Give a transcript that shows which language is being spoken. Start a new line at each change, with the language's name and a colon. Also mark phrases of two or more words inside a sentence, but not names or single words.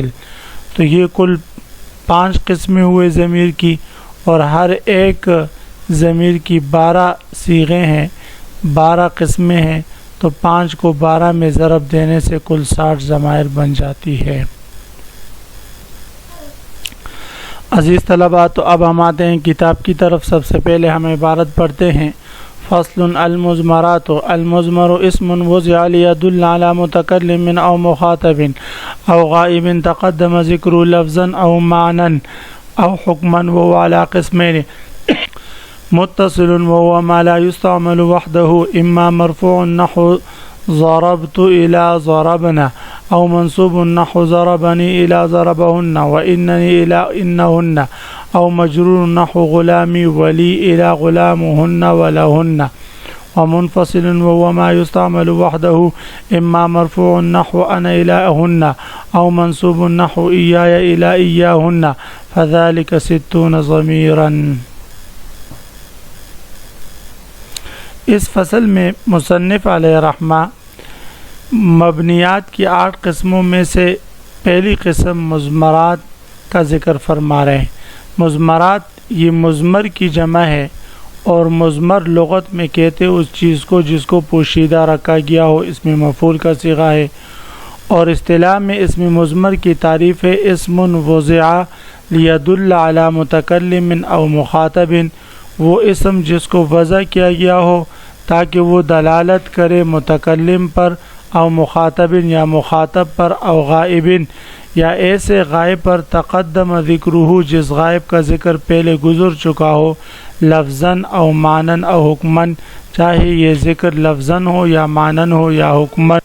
Urdu: تو یہ کل 5 قسمیں ہوئے ضمیر کی، اور ہر ایک ضمیر کی 12 صیغیں ہیں، 12 قسمیں ہیں، تو 5 کو 12 میں ضرب دینے سے کل 60 ضمائر بن جاتی ہے۔ عزیز طلباء، تو اب ہم آتے ہیں کتاب کی طرف۔ سب سے پہلے ہم عبارت پڑھتے ہیں۔
Arabic: فصل المضمرات المضمر اسم وضع لیدل علی متکلم او مخاطب او غائب تقدم ذکر لفظا او معنی او حکما وهو على قسمين متصل وهو ما لا يستعمل وحده، اما مرفوع نحو ضربت الى ضربنا، او منصوب نحو ضربني الى ضربهن وانني الى انهن، او مجرور نحو غلامي ولي الى غلامهن ولهن، ومنفصل وهو ما يستعمل وحده، اما مرفوع نحو انا الىهن، او منصوب نحو اياي الى اياهن، فذلك 60 ضميرا۔
Urdu: اس فصل میں مصنف علیہ رحمہ مبنیات کی 8 قسموں میں سے پہلی قسم مضمرات کا ذکر فرما رہے ہیں۔ مضمرات یہ مضمر کی جمع ہے، اور مضمر لغت میں کہتے اس چیز کو جس کو پوشیدہ رکھا گیا ہو، اسم مفعول کا صیغہ ہے۔ اور اصطلاح میں اسم مضمر کی تعریف ہے
Arabic: اسم وضع لیدل علی متکلم او مخاطب،
Urdu: وہ اسم جس کو وضع کیا گیا ہو تاکہ وہ دلالت کرے متکلم پر او مخاطب یا مخاطب پر، او غائب یا ایسے غائب پر
Arabic: تقدم ذکرہ
Urdu: جس غائب کا ذکر پہلے گزر چکا ہو،
Arabic: لفظاً او معنی او حکماً،
Urdu: چاہے یہ ذکر لفظاً ہو یا معنی ہو یا حکماً۔